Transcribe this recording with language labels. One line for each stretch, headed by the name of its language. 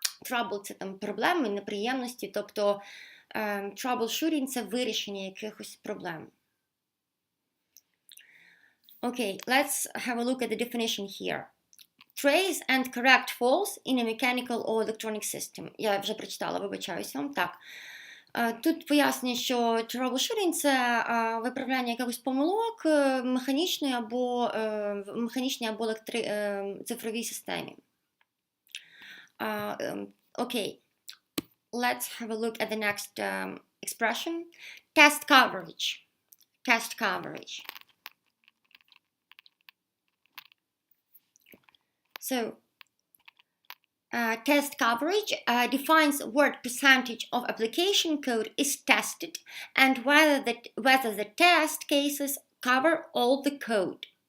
Ukrainian: Trouble – це там проблеми, неприємності, тобто troubleshooting – це вирішення якихось проблем.
English: Okay, let's have a look at the definition here. Trace and correct faults in a mechanical or electronic system.
Ukrainian: Я вже прочитала, вибачаюся вам. Так. Тут пояснює, що troubleshooting – це виправляння якихось помилок в механічній або цифровій системі.
English: Okay, let's have a look at the next expression. Test coverage. Test coverage. So, test coverage defines what percentage of application code is tested and whether the test cases cover all the code.